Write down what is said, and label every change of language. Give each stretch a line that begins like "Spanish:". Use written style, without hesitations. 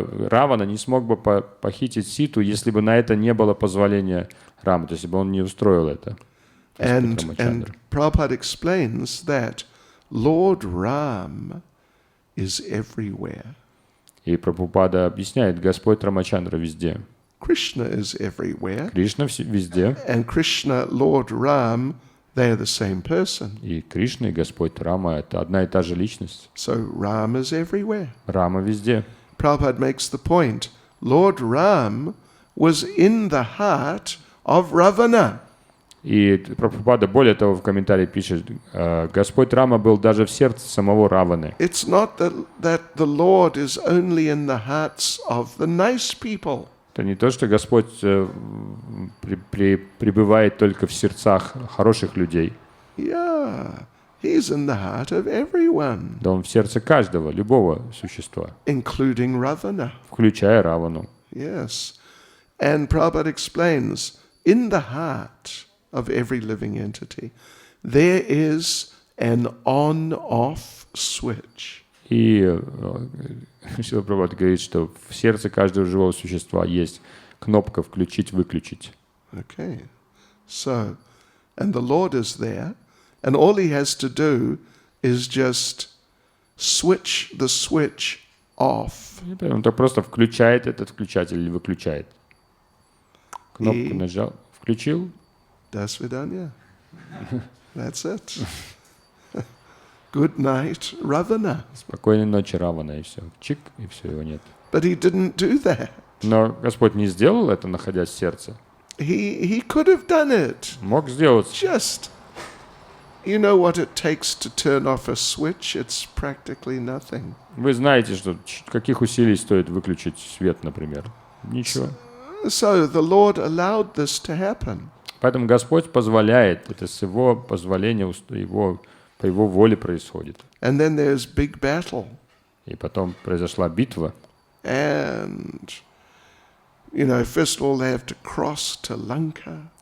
Russian: Равана не смог бы похитить Ситу, если бы на это не было позволения Рама, то есть если бы он не устроил это.
English: And Prabhupada explains that Lord Ram is everywhere.
Russian: И Прабхупада объясняет, Господь Рамачандра везде.
English: Krishna is everywhere.
Russian: Кришна везде.
English: And Krishna, Lord Ram, they are the same person.
Russian: И Кришна, и Господь Рама — это одна и та же личность.
English: So Ram is everywhere.
Russian: Рама везде.
English: Prabhupada makes the point, Lord Ram was in the heart of Ravana.
Russian: И Прабхупада более того в комментарии пишет, Господь Рама был даже в сердце самого Раваны.
English: It's not that the Lord is only in the hearts of the nice people.
Russian: Это не то, что Господь пребывает только в сердцах хороших людей.
English: Yeah, He's in the heart of everyone.
Russian: Да он в сердце каждого, любого существа.
English: Including Ravana.
Russian: Включая Равану.
English: Yes. And Prabhupada explains, in the heart of every living entity, there is an on-off switch.
Russian: И Шрила Прабхупада говорит, что в сердце каждого живого существа есть кнопка «включить-выключить».
English: Okay. So, and the Lord is there, and all he has to do is just switch the switch off.
Russian: Он так просто включает этот включатель или выключает. Кнопку нажал, включил.
English: До свидания. That's it. Good night, Ravana.
Russian: Спокойной ночи, Равана, и все. Чик, и все, его нет.
English: But he didn't do that.
Russian: Но Господь не сделал это, находясь в сердце.
English: He could have done it.
Russian: Мог сделать.
English: Just, you know what it takes to turn off a switch? It's practically nothing.
Russian: Вы знаете, что каких усилий стоит выключить свет, например? Ничего.
English: So the Lord allowed this to happen.
Russian: Поэтому Господь позволяет, это с Его позволения, по Его воле происходит.
English: And then there's big battle.
Russian: И потом произошла битва.
English: And, first of all, they have to cross to Lanka.